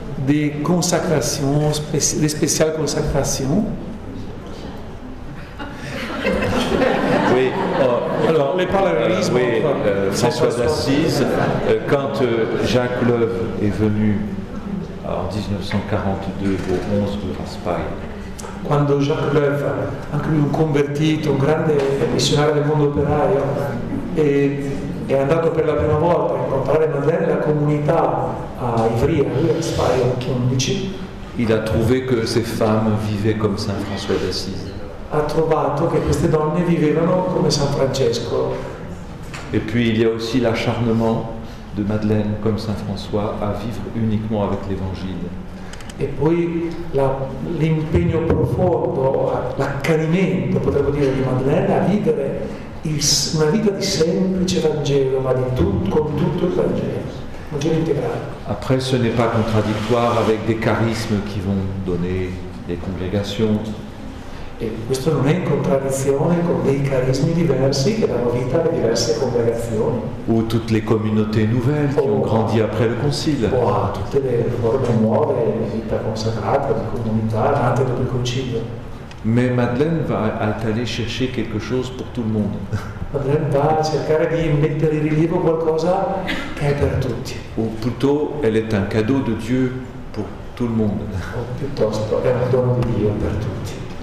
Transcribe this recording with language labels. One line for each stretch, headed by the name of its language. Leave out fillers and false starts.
French: des consécrations, des spéciales consécrations. Oui, alors les parallélismes. Oui, François d'Assise, quand Jacques Leuve est venu en 1942 au 11 de Raspail.
Italian: Quando Jacques Leuve, anche lui un convertito, un grande missionario del mondo operaio, è andato per la prima volta a incontrare Madeleine e la comunità a Ivrea, lui a Raspail, 11,
French: il a trouvé que ces femmes vivaient comme Saint François d'Assise.
Italian: ha trovato che queste donne vivevano come San Francesco.
French: Et puis il y a aussi l'acharnement de Madeleine, comme Saint François, à vivre uniquement avec l'Évangile.
Italian: E poi l'impegno profondo, l'accanimento, potremmo dire, di Madeleine a vivere una vita di semplice Vangelo, ma con tutto il Vangelo, Vangelo integrale.
French: Après, ce n'est pas contradictoire avec des charismes qui vont donner des congrégations.
Italian: E questo non è in contraddizione con dei carismi diversi che danno vita alle diverse congregazioni.
French: Ou toutes les communautés nouvelles qui ont grandi après le Concile.
Italian: O a tutte le forme nuove di vita consacrata, di comunità nate dopo il Concilio.
French: Mais Madeleine va aller chercher quelque chose pour tout le monde.
Italian: Madeleine va a cercare di mettere in rilievo qualcosa che è per tutti.
French: Ou plutôt, elle est un cadeau de Dieu pour tout le monde.
Italian: O piuttosto è un dono di Dio per tutti.